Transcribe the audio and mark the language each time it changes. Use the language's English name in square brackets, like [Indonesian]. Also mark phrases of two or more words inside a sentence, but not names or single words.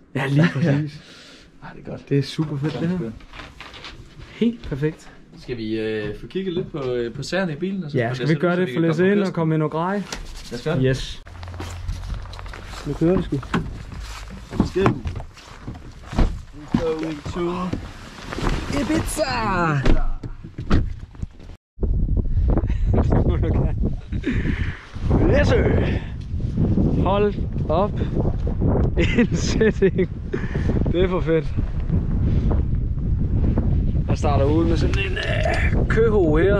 [Danish] Ja, lige præcis. Nej, det er godt. Det er super fedt, det her. Helt perfekt. Skal vi få kigget lidt på sagerne i bilen? Og så Ja, skal vi gøre det? Få læse ind og komme ind og grej. Lad os gøre det. Yes. Nu kører vi sgu. Skal vi? [English] Going to Ibiza! [Danish] Læsø! Hold op. En setting. Det er for fedt. Jeg starter ud med sådan en køho her.